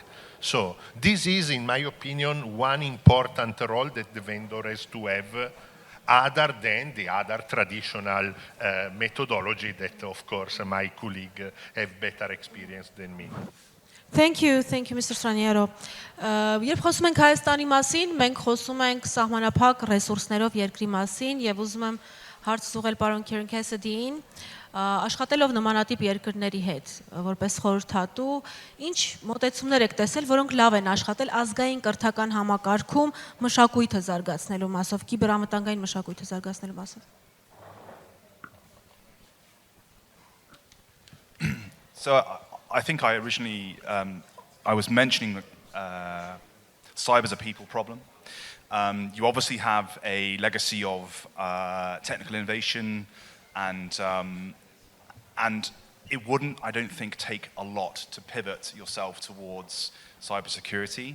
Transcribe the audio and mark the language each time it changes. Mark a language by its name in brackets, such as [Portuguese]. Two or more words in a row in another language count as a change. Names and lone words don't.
[English] So this is, in my opinion, one important role that the vendor has to have, other than the other traditional methodology that, of course, my colleague have better experience than me. Thank you, Mr. Straniero. [Armenian] Երբ խոսում ենք Հայաստանի մասին, մենք խոսում ենք սահմանափակ ռեսուրսներով երկրի մասին եւ ուզում եմ հարց ուղղել պարոն Kieran Cassidy-ին, աշխատելով նմանատիպ երկրների հետ, որպես խորհրդատու, ինչ մոտեցումներ եք տեսել, որոնք լավ են աշխատել ազգային կրթական համակարգում մշակույթը զարգացնելու մասով, կիբերամտանգային մշակույթը զարգացնելու մասով։ [English] So I think I originally, I was mentioning cyber as a people problem. You obviously have a legacy of technical innovation and it wouldn't, I don't think, take a lot to pivot yourself towards cybersecurity.